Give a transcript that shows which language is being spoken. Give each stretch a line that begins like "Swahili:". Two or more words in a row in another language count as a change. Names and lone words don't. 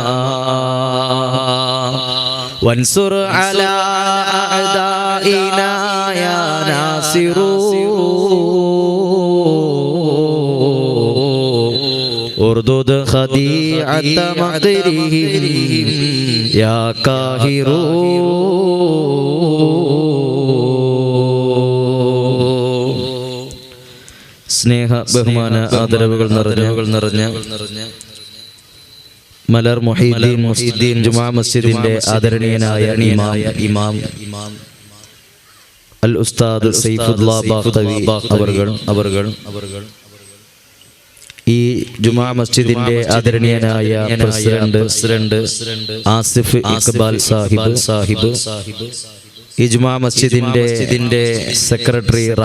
Arabic: وانصر على أعدائنا يا ناصر اردد خديعة مقدرهم يا قاهر
Malayalam: സ്നേഹ ബഹുമാന ആദരവുകൾ നിറഞ്ഞ മലർ മുഹീദ്ദീൻ ജുമാ മസ്ജിദിന്റെ ആദരണീയനായ ഇമാം അൽ ഉസ്താദ് സൈഫുല്ലാഹ് ബാഖവി അവർ ഈ ജുമാ മസ്ജിദിന്റെ ആദരണീയനായ പ്രസിഡന്റ് ആസിഫ് ഇഖ്ബാൽ സാഹിബ് ഈ ജുമാ മസ്ജിദിന്റെ സെക്രട്ടറി